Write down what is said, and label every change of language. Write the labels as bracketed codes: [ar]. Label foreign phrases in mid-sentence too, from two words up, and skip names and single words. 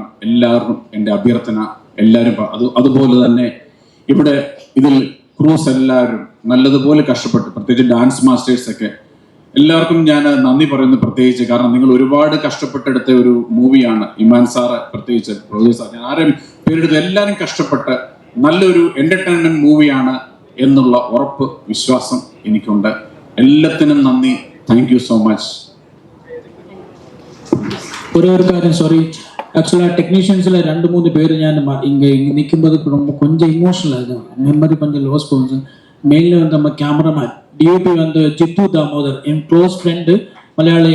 [ml] എല്ലാവരും എൻ്റെ അഭ്യർത്ഥന, എല്ലാവരും അതുപോലെ തന്നെ ഇവിടെ ഇതിൽ ക്രൂസ് എല്ലാവരും നല്ലതുപോലെ കഷ്ടപ്പെട്ടു, പ്രത്യേകിച്ച് ഡാൻസ് മാസ്റ്റേഴ്സ് ഒക്കെ എല്ലാവർക്കും ഞാൻ നന്ദി പറയുന്നു പ്രത്യേകിച്ച്. കാരണം നിങ്ങൾ ഒരുപാട് കഷ്ടപ്പെട്ടെടുത്ത ഒരു മൂവിയാണ്. ഇമാൻ സാറ് പ്രത്യേകിച്ച്, പ്രൊഡ്യൂസർ, ഞാൻ ആരെയും പേരെടുത്ത് എല്ലാവരും കഷ്ടപ്പെട്ട് നല്ലൊരു എന്റർടൈൻമെന്റ് മൂവിയാണ് എന്നുള്ള ഉറപ്പ്, വിശ്വാസം എനിക്കുണ്ട്. എല്ലാത്തിനും നന്ദി. [en] thank you so much. [ta] ஒரே ஒரு காரியம், சாரி, ஆக்சுவலாக டெக்னீஷியன்ஸில் 2-3 பேர் ஞான் இங்கே நிற்கும்போது ரொம்ப கொஞ்சம் இமோஷனல் ஆகும், மெமரி கொஞ்சம் லாஸ் போகும். மெயினில் வந்து நம்ம [en] cameraman DOP [ta] வந்து ஜித்து தாமோதர், என் [en] close friend [ta] மலையாளி.